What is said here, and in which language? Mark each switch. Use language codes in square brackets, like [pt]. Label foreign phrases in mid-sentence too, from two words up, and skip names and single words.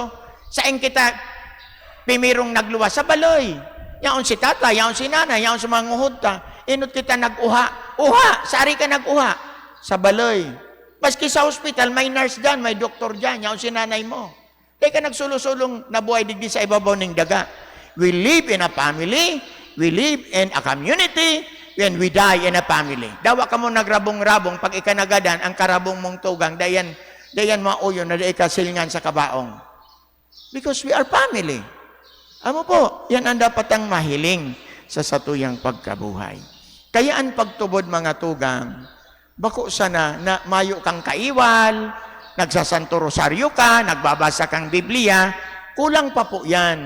[bik] Saan kita pimirong nagluwas? Sa baloy. Yaon si tata, yaon si nana, yaon si mga nguhod ta. Inot kita nag-uha. Uha! Sari ka nag-uha. Sa baloy. Maski sa hospital, may nurse dyan, may doktor dyan, yaon si nanay mo. Dahil ka nagsulo-sulong nabuhay digdi sa ibabaw ng daga. [en] We live in a family, we live in a community, when we die in a family. [bik] Dawa ka mo nagrabong-rabong, pag ikanagadan, ang karabong mong tugang, dayan mauyo na dayan kasilingan sa kabaong. [en] Because we are family. [bik] Amo po, yan ang dapat ang mahiling sa satuyang pagkabuhay. Kaya ang pagtubod mga tugang, bako sana na mayo kang kaiwal, nagsasanto rosaryo ka, nagbabasa kang Biblia, kulang pa po yan.